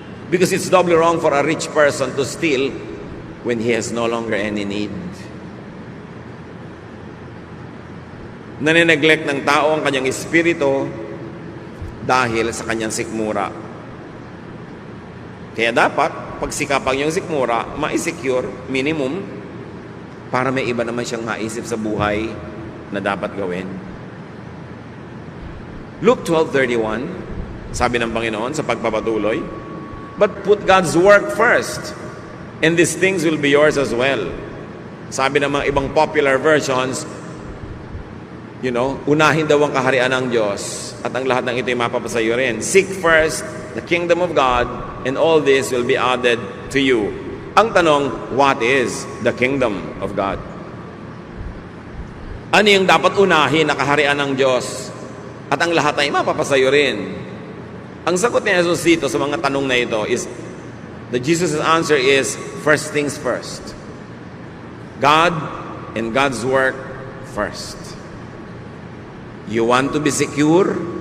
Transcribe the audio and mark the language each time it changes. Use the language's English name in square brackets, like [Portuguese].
[English] Because it's doubly wrong for a rich person to steal when he has no longer any need. [Filipino] Nanineglect ng tao ang kanyang espiritu dahil sa kanyang sikmura. Kaya dapat, pagsikapan yung sikmura, ma-secure, minimum, para may iba naman siyang maisip sa buhay na dapat gawin. [English] Luke 12:31, [Filipino] sabi ng Panginoon sa pagpapatuloy, [English] "But put God's work first, and these things will be yours as well." [Filipino] Sabi ng mga ibang popular versions, unahin daw ang kaharian ng Diyos at ang lahat ng ito'y mapapasayo rin. [English] Seek first the kingdom of God, and all this will be added to you. [Filipino] Ang tanong, [English] what is the kingdom of God? [Filipino] Ano yung dapat unahin na kaharian ng Diyos at ang lahat ay mapapasayo rin? Ang sagot ni Jesus dito sa mga tanong na ito is, [English] Jesus' answer is, first things first. God and God's work first. You want to be secure?